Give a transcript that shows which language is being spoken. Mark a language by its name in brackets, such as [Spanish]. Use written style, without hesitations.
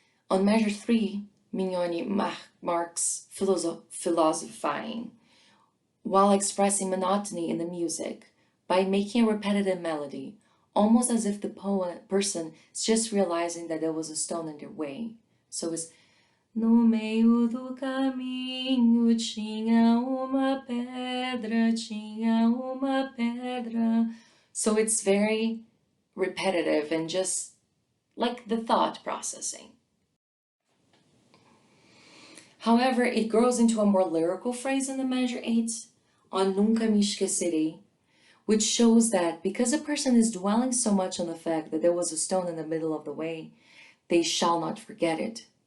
[English] On measure 3, Mignoni marks philosophizing, while expressing monotony in the music by making a repetitive melody, almost as if the person is just realizing that there was a stone in their way. So it's [Portuguese] no meio do caminho tinha uma pedra, tinha uma pedra. [English] So it's very repetitive and just like the thought processing. However, it grows into a more lyrical phrase in the measure 8, on [Portuguese] nunca me esquecerei, [English] which shows that because a person is dwelling so much on the fact that there was a stone in the middle of the way, they shall not forget it.